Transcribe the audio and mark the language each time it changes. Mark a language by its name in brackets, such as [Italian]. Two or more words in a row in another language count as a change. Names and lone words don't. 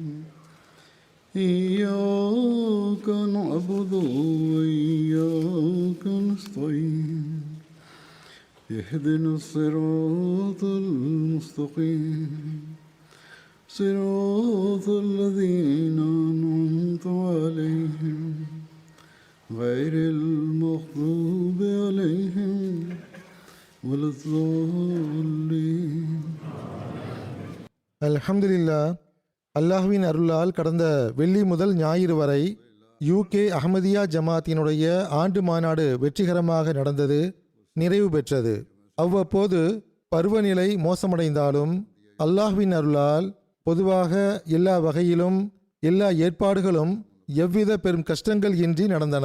[Arabic] إياك نعبد وإياك نستعين اهدنا الصراط المستقيم صراط الذين أنعمت عليهم غير المغضوب عليهم ولا الضالين. [Tamil] அல்ஹம்துலில்லாஹ். அல்லாஹ்வின் அருளால் கடந்த வெள்ளி முதல் ஞாயிறு வரை யூகே அஹ்மதியா ஜமாத்தினுடைய ஆண்டு மாநாடு வெற்றிகரமாக நடந்தது, நிறைவு பெற்றது. அவ்வப்போது பருவநிலை மோசமடைந்தாலும் அல்லாஹ்வின் அருளால் பொதுவாக எல்லா வகையிலும் எல்லா ஏற்பாடுகளும் எவ்வித பெரும் கஷ்டங்கள் இன்றி நடந்தன.